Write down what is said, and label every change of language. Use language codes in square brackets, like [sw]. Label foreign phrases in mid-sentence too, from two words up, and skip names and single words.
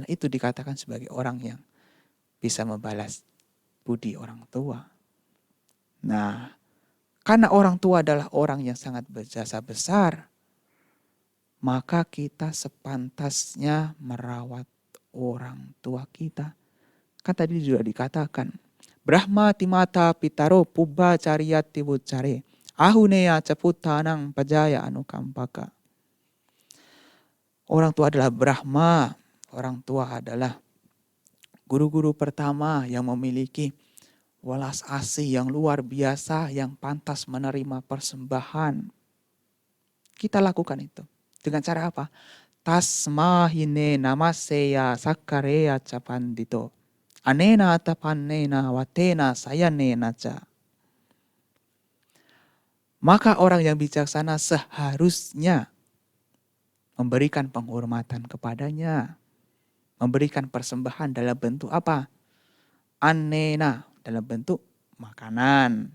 [id] Itu dikatakan sebagai orang yang bisa membalas budi orang tua. Nah, karena orang tua adalah orang yang sangat berjasa besar, maka kita sepantasnya merawat orang tua kita. Kan tadi juga dikatakan, [pi] Brahma timata pitaro pubba cariyat tibucare, ahuneya caputanang pajaya anukampaka. [id] Orang tua adalah Brahma, orang tua adalah guru-guru pertama yang memiliki welas asih yang luar biasa, yang pantas menerima persembahan. Kita lakukan itu. Dengan cara apa? [pi] Tasmahine namaseya sakareya capandito. Anena tapannena watena sayanena ca. [id] Maka orang yang bijaksana seharusnya memberikan penghormatan kepadanya. Memberikan persembahan dalam bentuk apa? Anena dalam bentuk makanan.